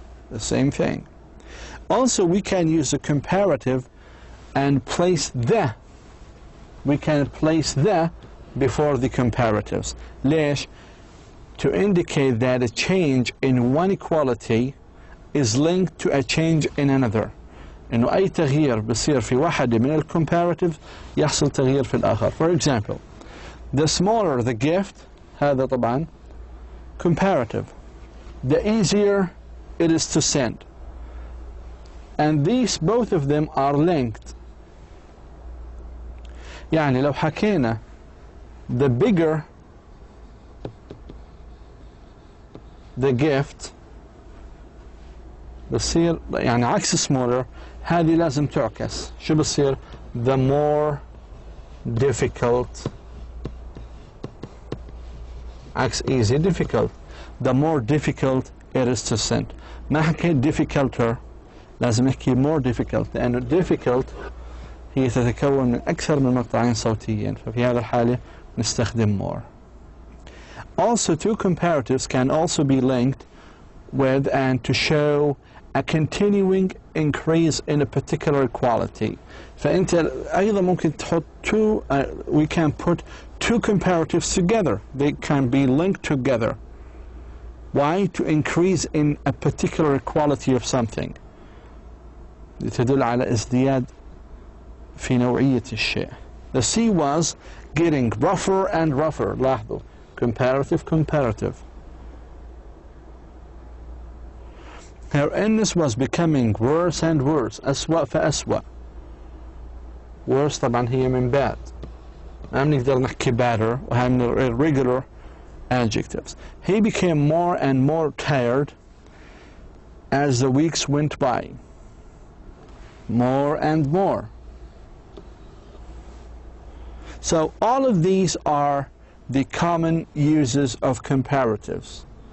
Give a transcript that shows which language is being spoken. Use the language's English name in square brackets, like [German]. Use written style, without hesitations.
[English] The same thing. Also, we can use a comparative and place the. We can place the before the comparatives. [Arabic] ليش? [English] To indicate that a change in one quality is linked to a change in another. [Arabic] إنه أي تغيير بصير في واحدة من الcomparative يحصل تغيير في الآخر. [English] For example, the smaller the gift, [Arabic] هذا طبعا comparative. [English] The easier it is to send. And these, both of them are linked. [Arabic] يعني لو حكينا [English] the bigger the gift [Arabic] بصير يعني عكس smaller، هذه لازم تعكس. شو بصير؟ [English] the more difficult، [Arabic] عكس [English] easy difficult. the more difficult it is to send. [Arabic] ما حكيت difficulter، لازم نحكي more difficult، لأنه difficult هي تتكون من أكثر من مقطعين صوتيين، ففي هذه الحالة نستخدم more. [English] Also, two comparatives can also be linked with and to show a continuing increase in a particular quality. [Arabic] فأنت أيضا ممكن تحط [English] we can put two comparatives together. They can be linked together. Why? To increase in a particular quality of something. [Arabic] تدل على ازدياد في نوعية الشيء. [English] The sea was getting rougher and rougher. [Arabic] لاحظوا [English] comparative. Her illness was becoming worse and worse. [Arabic] أسوأ فأسوأ. Worse طبعا هي من bad. ما بنقدر نحكي better، وهي من irregular adjectives. [English] He became more and more tired as the weeks went by. More and more. So all of these are the common uses of comparatives.